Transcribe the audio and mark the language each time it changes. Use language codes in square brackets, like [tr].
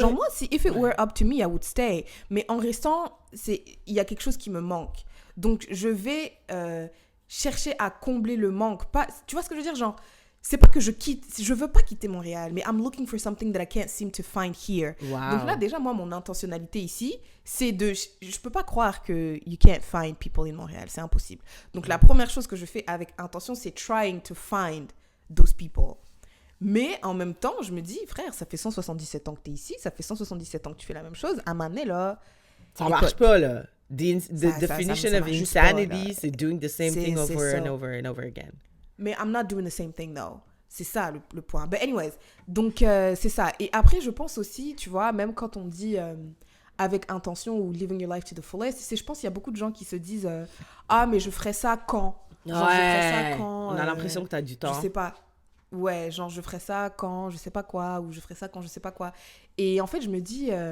[fr] Genre, moi, [en] if it were up to me, I would stay. [fr] Mais en restant, il y a quelque chose qui me manque. Donc, je vais chercher à combler le manque. Pas, tu vois ce que je veux dire? Genre, c'est pas que je veux pas quitter Montréal, mais [en] I'm looking for something that I can't seem to find here. Wow. [fr] Donc là, déjà, moi, mon intentionnalité ici, c'est je peux pas croire que [en] you can't find people in Montréal. [fr] C'est impossible. Donc, la première chose que je fais avec intention, c'est [en] trying to find those people. [fr] Mais en même temps, je me dis, frère, ça fait 177 ans que t'es ici, ça fait 177 ans que tu fais la même chose. À un moment donné, là... Ça marche pas, là. [en] The definition of insanity, c'est doing the same thing over and over and over again. Mais I'm not doing the same thing, though. [fr] C'est ça, le point. [en] But anyways, [fr] donc, c'est ça. Et après, je pense aussi, tu vois, même quand on dit avec intention ou [en] living your life to the fullest, [fr] je pense qu'il y a beaucoup de gens qui se disent ah, mais je ferai ça quand? Genre, ouais, je ferai ça quand? On a l'impression que t'as du temps. Je sais pas. Ouais, genre, je ferai ça quand je sais pas quoi, ou je ferai ça quand je sais pas quoi. Et en fait, je me dis...